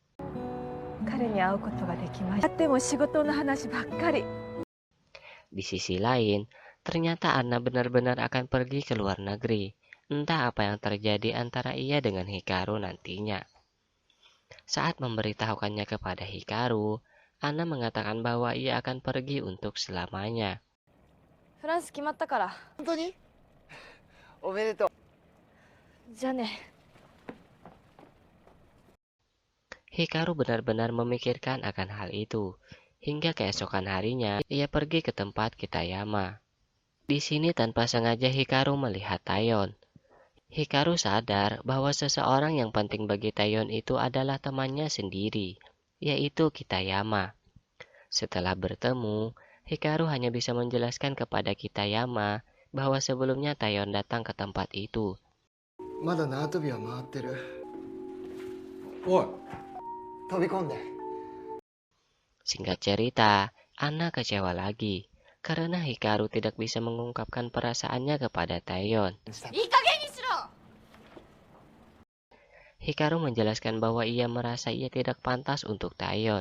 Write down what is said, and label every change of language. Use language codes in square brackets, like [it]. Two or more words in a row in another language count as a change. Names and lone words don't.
[id] Di sisi lain, ternyata Anna benar-benar akan pergi ke luar negeri. Entah apa yang terjadi antara ia dengan Hikaru nantinya. Saat memberitahukannya kepada Hikaru, Anna mengatakan bahwa ia akan pergi untuk selamanya. [ja] フランス決まったから。本当におめでとう。じゃあね。 [id] Hikaru benar-benar memikirkan akan hal itu. Hingga keesokan harinya, ia pergi ke tempat Kitayama. Di sini tanpa sengaja Hikaru melihat Taeyeon. Hikaru sadar bahwa seseorang yang penting bagi Taeyeon itu adalah temannya sendiri, yaitu Kitayama. Setelah bertemu, Hikaru hanya bisa menjelaskan kepada Kitayama bahwa sebelumnya Taeyeon datang ke tempat itu. [ja] まだ縄跳びは回ってる。おい、飛び込んで。 [id] Singkat cerita, Anna kecewa lagi karena Hikaru tidak bisa mengungkapkan perasaannya kepada Taeyeon. Hikaru menjelaskan bahwa ia merasa ia tidak pantas untuk Taeyeon.